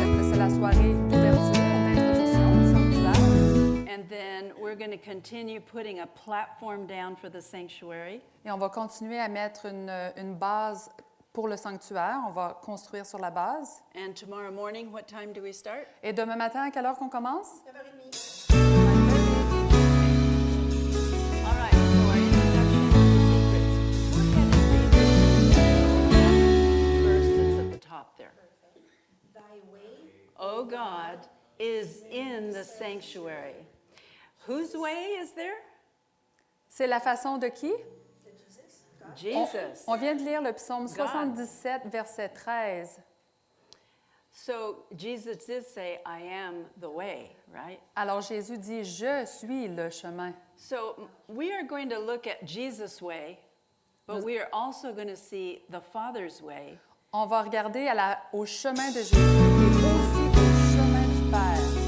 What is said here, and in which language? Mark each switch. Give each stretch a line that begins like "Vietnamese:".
French: C'est la soirée d'ouverture, d'introduction du sanctuaire.
English: And then we're going to continue putting a platform down for the sanctuary.
French: Et on va continuer à mettre une base pour le sanctuaire. On va construire sur la base.
English: And tomorrow morning, what time do we start?
French: Et demain matin, à quelle heure qu'on commence? 9h30.
English: All right, so our introduction to the secrets. Go ahead and read the verse that's at the top there. Thy way, O God is in the sanctuary. Whose way is there?
French: C'est la façon de qui? c'est Jesus, God.
English: Jesus.
French: On vient de lire le psaume 77, verset 13.
English: So Jesus did say, I am the way, right?
French: Alors Jésus dit, je suis le chemin.
English: So we are going to look at Jesus' way but we are also going to see the Father's way
French: On va regarder au chemin de Jésus et aussi au chemin du Père